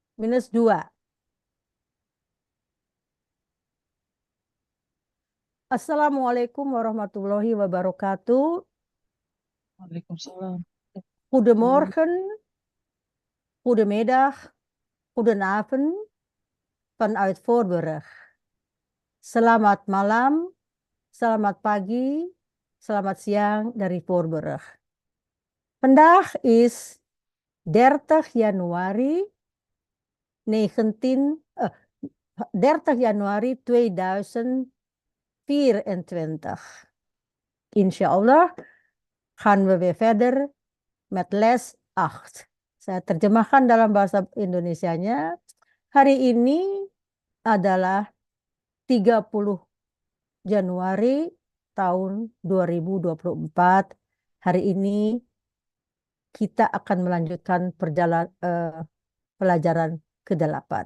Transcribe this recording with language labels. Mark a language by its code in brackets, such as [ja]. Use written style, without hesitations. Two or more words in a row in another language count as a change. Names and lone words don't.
[nl] minus 2. [ar] السلام عليكم ورحمة الله وبركاته. وعليكم السلام. [nl] Goedemorgen, goedemiddag, goedenavond vanuit Voorburg. [id] Selamat malam, selamat pagi, selamat siang dari Voorburg. [nl] Vandaag is 30 Januari 30 Januari 2024. [ar] إن شاء الله [nl] gaan we weer verder met les 8. [id] Saya terjemahkan dalam bahasa Indonesianya. Hari ini adalah 30 Januari tahun 2024. Hari ini kita akan melanjutkan pelajaran ke-8.